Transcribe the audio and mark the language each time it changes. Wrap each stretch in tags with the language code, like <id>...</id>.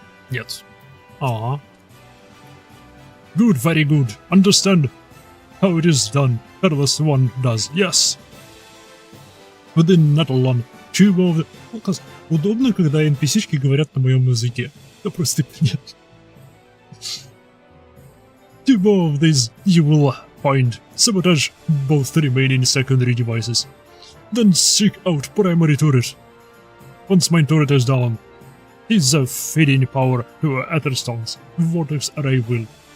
<ru>Нет. Ага.</ru> <en>Good, very good. Understand how it is done. Fatherless One does, yes. Within Natalon, two of the...</en> <ru>Удобно, когда NPC-шки говорят на моем языке. Да просто нет.</ru> <en>Two more of these you will find. Sabotage both the remaining secondary devices. Then seek out primary turret. Once main turret is down, is feeding power to Etherstone's vortex array will.</en>